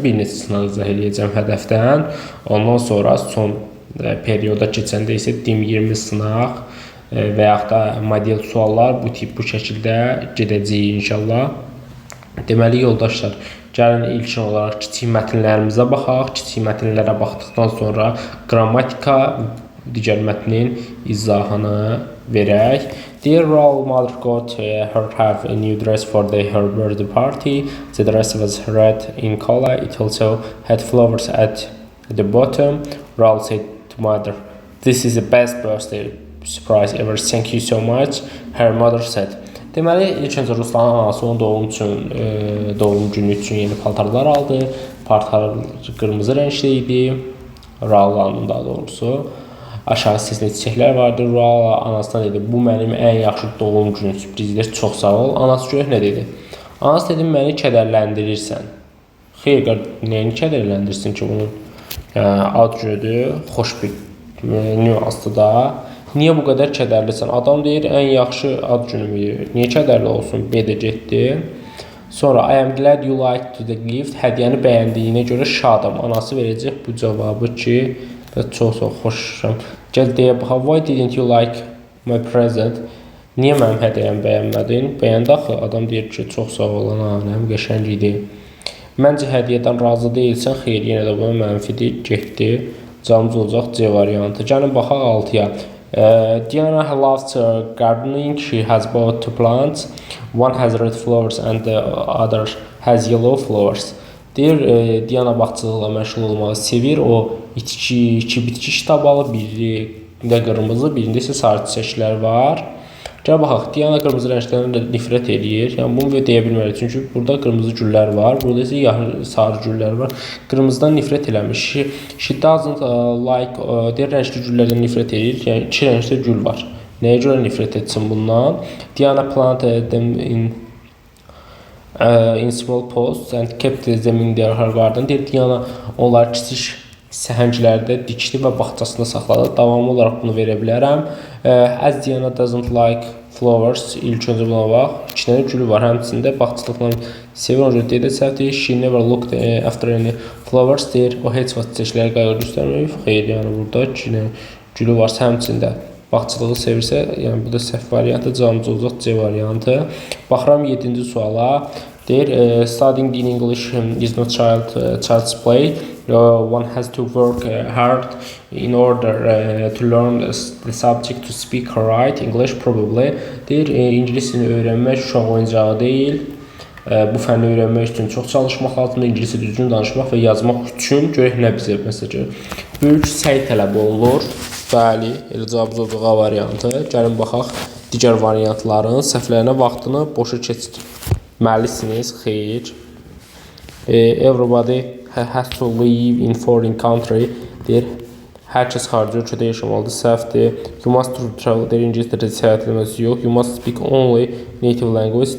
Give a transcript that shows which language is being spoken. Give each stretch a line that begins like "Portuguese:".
Azerbaijani: Bir neçə sınaq izah edəcəm hədəfdən. Ondan sonra son perioda keçəndə isə dim 20 sınaq və yaxud da model suallar bu şəkildə gedəcəyik inşallah. Deməli yoldaşlar, gəlin ilkin olaraq kiçik mətnlərimizə baxaq. Kiçik mətnlərə baxdıqdan sonra qrammatika digər mətnin izahını verək.
English: Dear Raul, mother got her have a new dress for her birthday party. The dress was red in color. It also had flowers at the bottom. Raul said to mother, "This is the best birthday surprise ever. Thank you so much." Her mother said.
Azerbaijani: Deməli, ilk öncə Ruslanın anası onun doğum günü üçün yeni paltarlar aldı. Paltar qırmızı rəngli idi. Raul'un daha doğrusu. Aşağı hissəsində çiçəklər vardı. Raul anasına dedi, bu mənim ən yaxşı doğum günü sürprizdir, çox sağ ol. Anası görək nə dedi? Anası dedi, məni kədərləndirirsən. Xeyr, nəyini kədərləndirsin ki, bunun ad günüdür, xoş bir nüansdır da. Niyə bu qədər kədərlisən? Adam deyir, ən yaxşı ad günümdür. Niyə kədərli olsun? B də getdi. Sonra,
English: I am glad you liked the gift.
Azerbaijani: Hədiyyəni bəyəndiyinə görə şadam. Anası verəcək bu cavabı ki, çox xoşam. Gəl deyə baxaq.
English: Why didn't you like my present?
Azerbaijani: Niyə mənim hədiyyəmi bəyənmədin? Bəyəndə axı adam deyir ki, çox sağ ol, anam, qəşəng idi. Məncə hədiyyədən razı deyilsən, xeyr, yenə də buna mənfidir, getdi. Cavabımız olacaq C variantı. Gəlin baxaq 6-ya.
English: Diana loves gardening. She has bought two plants. One has red flowers and the other has yellow flowers.
Azerbaijani: Deyir, Diana bağçılıqla məşğul olmağı sevir. O iki bitki kitabı alıb, birində qırmızı, birində isə sarı çiçəklər var. Gəl baxaq, Diana qırmızı rənglərdən nifrət edir. Yəni bunu deyə bilmərik, çünki burada qırmızı güllər var, burada isə sarı güllər var. Qırmızıdan nifrət eləmiş.
English: She doesn't like,
Azerbaijani: deyir, rəngli güllərdən nifrət edir. Yəni iki rəngdə gül var. Nəyə görə nifrət etsin bundan?
English: Diana planted them in small pots and kept them in their garden.
Azerbaijani: Deyir, Diana onlar kiçik səhənglərdə dikdi və bağçasında saxladı. Davamlı olaraq bunu verə bilərəm.
English: As Diana doesn't like flowers.
Azerbaijani: İlk öncə buna bax. İki dənə gülü var. Həmçində bağçılıqla sevir. Ona görə deyə səhvdir.
English: She never looked after any flowers.
Azerbaijani: Deyir, o heç vaxt çiçəklərə qayğı göstərməyib. Xeyr, yəni burada iki dənə gülü varsa həmçində bağçılığı sevirsə, yəni bu da səhv variantı. Cavabımız olacaq C variantı. Baxıram 7-ci suala. Deyir,
English: studying in English is not child's play. One has to work hard in order to learn the subject, to speak or write English probably.
Azerbaijani: Deyir, ingilis dilini öyrənmək uşaq oyuncağı deyil. Bu fənni öyrənmək üçün çox çalışmaq lazımdır. İngilisi düzgün danışmaq və yazmaq üçün görək nə bizə məsələcə. Böyük səy tələb olunur. Bəli, elə cavabımız olacaq A variantı. Gəlin baxaq digər variantların səhvlərinə vaxtını boşa keçirməlisiniz. Xeyr.
English: Everybody has to live in foreign country.
Azerbaijani: Deyir, hər kəs xarici ölkədə yaşamalıdır. Səhvdir.
English: You must travel.
Azerbaijani: Deyir, ingilis dilində səyahət etməsi yox.
English: You must speak only native language.